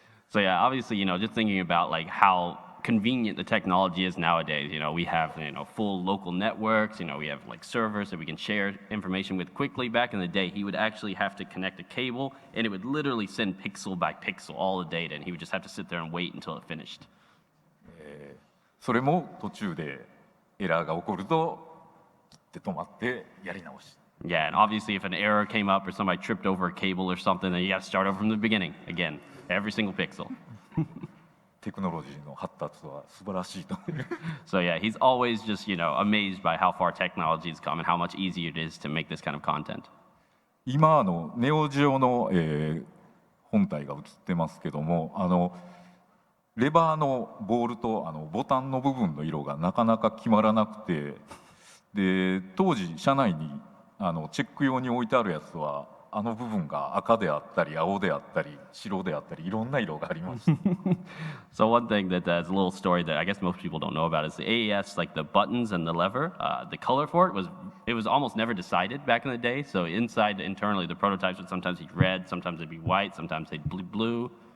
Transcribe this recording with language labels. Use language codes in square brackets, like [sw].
[en] So yeah, obviously, just thinking about like how convenient the technology is nowadays. We have full local networks. We have like servers that we can share information with quickly. Back in the day, he would actually have to connect a cable, and it would literally send pixel by pixel all the data, and he would just have to sit there and wait until it finished. [ja] それも途中でエラーが起こると切って止まってやり直し。 [en] Yeah, and obviously, if an error came up or somebody tripped over a cable or something, then you got to start over from the beginning again, every single pixel. [ja] テクノロジーの発達は素晴らしいと。 [en] So yeah, he's always just amazed by how far technology has come and how much easier it is to make this kind of content. [ja] 今ネオジオの、本体が映ってますけども、レバーのボールとボタンの部分の色がなかなか決まらなくて、で当時社内にチェック用に置いてあるやつは部分が赤であったり青であったり白であったりいろんな色がありました。 [en] So one thing that is a little story that I guess most people don't know about is the AES, like the buttons and the lever, the color for it was almost never decided back in the day. So inside internally the prototypes would sometimes be red, sometimes they'd be white, sometimes they'd be blue.